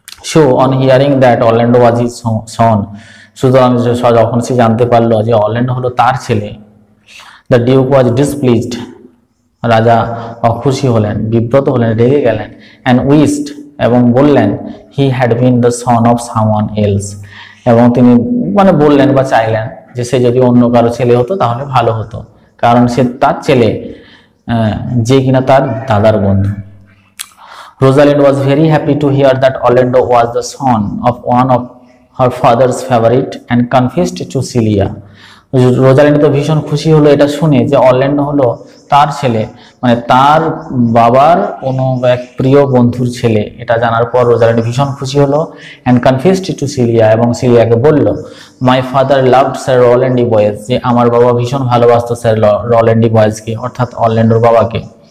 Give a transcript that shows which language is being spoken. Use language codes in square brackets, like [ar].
[en] so on hearing that Orlando was his son, [bn] সুতরাং যখন সে জানতে পারলো যে অরল্যান্ডো হলো তার ছেলে, [en] the duke was displeased, [bn] রাজা অখুশি হলেন, বিব্রত হলেন, রেগে গেলেন, [en] and wished, [bn] এবং বললেন, [en] he had been the son of someone else, [bn] এবং তিনি মানে বললেন বা চাইলেন যে সে যদি অন্য কারো ছেলে হতো তাহলে ভালো হতো, কারণ সে তার ছেলে যে কিনা তার দাদার বন্ধু। [en] Rosalind was very happy to hear that Orlando was the son of one of her father's favorite and confessed to Celia. [bn] Rosalind তো ভীষণ খুশি হলো এটা শুনে যে অরল্যান্ডো হলো তার ছেলে, মানে তার বাবার কোনো এক প্রিয় বন্ধুর ছেলে। এটা জানার পর রোজালিন্ড ভীষণ খুশি হলো, [en] and confessed to Celia, [bn] এবং সিলিয়াকে বলল, [en] my father loved Sir Rowland Boys, [bn] যে আমার বাবা ভীষণ ভালোবাসতো স্যার রোল্যান্ড বয়েজকে, অর্থাৎ অরল্যান্ডোর বাবাকে।